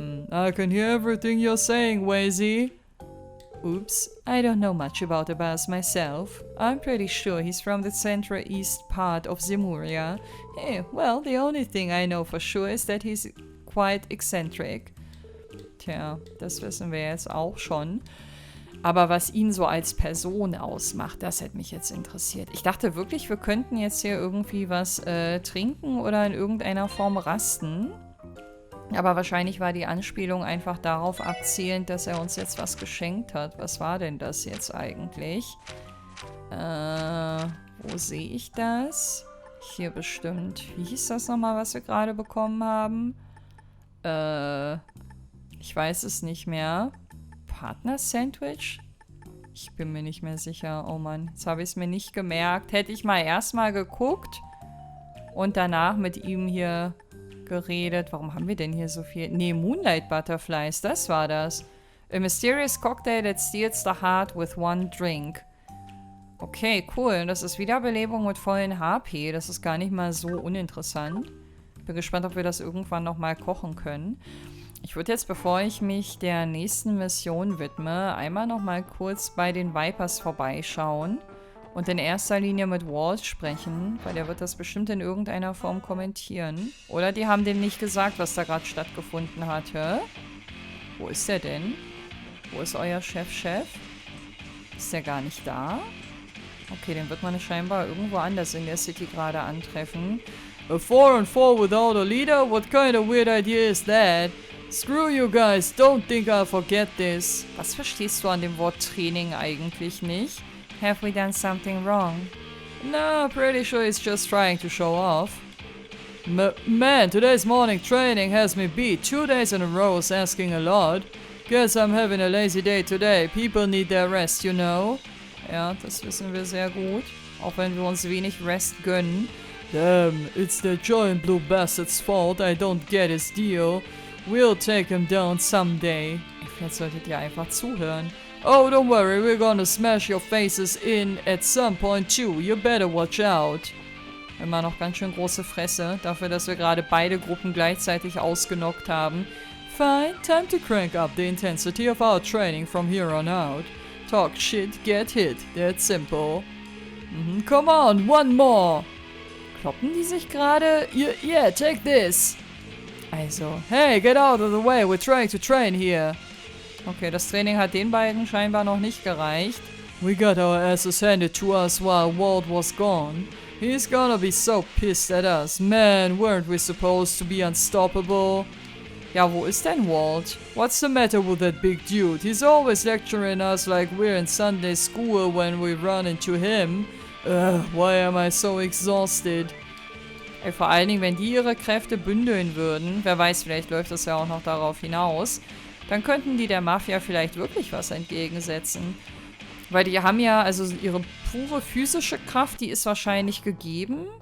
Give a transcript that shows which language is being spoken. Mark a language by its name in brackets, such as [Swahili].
[English] I can hear everything you're saying, Wazy. Oops, I don't know much about Abbas myself. I'm pretty sure he's from the central-east part of Zemuria. Well, the only thing I know for sure is that he's quite eccentric. [German] Tja, das wissen wir jetzt auch schon. Aber was ihn so als Person ausmacht, das hätte mich jetzt interessiert. Ich dachte wirklich, wir könnten jetzt hier irgendwie was trinken oder in irgendeiner Form rasten. Aber wahrscheinlich war die Anspielung einfach darauf abzielend, dass er uns jetzt was geschenkt hat. Was war denn das jetzt eigentlich? Wo sehe ich das? Hier bestimmt. Wie hieß das nochmal, was wir gerade bekommen haben? Ich weiß es nicht mehr. Partner-Sandwich? Ich bin mir nicht mehr sicher. Oh Mann, jetzt habe ich es mir nicht gemerkt. Hätte ich mal erstmal geguckt und danach mit ihm hier geredet. Warum haben wir denn hier so viel? Nee, Moonlight Butterflies, das war das. [English] A mysterious cocktail that steals the heart with one drink. Okay, cool. [German] Das ist Wiederbelebung mit vollen HP. Das ist gar nicht mal so uninteressant. Bin gespannt, ob wir das irgendwann nochmal kochen können. Ich würde jetzt, bevor ich mich der nächsten Mission widme, einmal nochmal kurz bei den Vipers vorbeischauen und in erster Linie mit Walt sprechen, weil der wird das bestimmt in irgendeiner Form kommentieren. Oder die haben dem nicht gesagt, was da gerade stattgefunden hat, hä? Wo ist der denn? Wo ist euer Chef? Ist der gar nicht da? Okay, den wird man scheinbar irgendwo anders in der City gerade antreffen. [English] A 4-on-4 without a leader? What kind of weird idea is that? Screw you guys, don't think I'll forget this. [German] Was verstehst du an dem Wort Training eigentlich nicht? [English] Have we done something wrong? No, pretty sure he's just trying to show off. Man, today's morning training has me beat. 2 days in a row is asking a lot. Guess I'm having a lazy day today. People need their rest, you know? [German] Ja, das wissen wir sehr gut. Auch wenn wir uns wenig Rest gönnen. [English] Damn, it's the giant blue bastard's fault. I don't get his deal. We'll take him down someday. [German] Vielleicht solltet ihr einfach zuhören. [English] Oh, don't worry, we're gonna smash your faces in at some point too. You better watch out. [German] Immer noch ganz schön große Fresse, dafür, dass wir gerade beide Gruppen gleichzeitig ausgenockt haben. [English] Fine, time to crank up the intensity of our training from here on out. Talk shit, get hit. That's simple. Come on, one more. [German] Kloppen die sich gerade? [English] Yeah, take this. Also, hey, get out of the way, we're trying to train here. [German] Okay, das Training hat den beiden scheinbar noch nicht gereicht. [English] We got our asses handed to us while Walt was gone. He's gonna be so pissed at us. Man, weren't we supposed to be unstoppable? [German] Ja, wo ist denn Walt? [English] What's the matter with that big dude? He's always lecturing us like we're in Sunday school when we run into him. Why am I so exhausted? [German] Ey, vor allen Dingen, wenn die ihre Kräfte bündeln würden, wer weiß, vielleicht läuft das ja auch noch darauf hinaus, dann könnten die der Mafia vielleicht wirklich was entgegensetzen. Weil die haben ja, also ihre pure physische Kraft, die ist wahrscheinlich gegeben.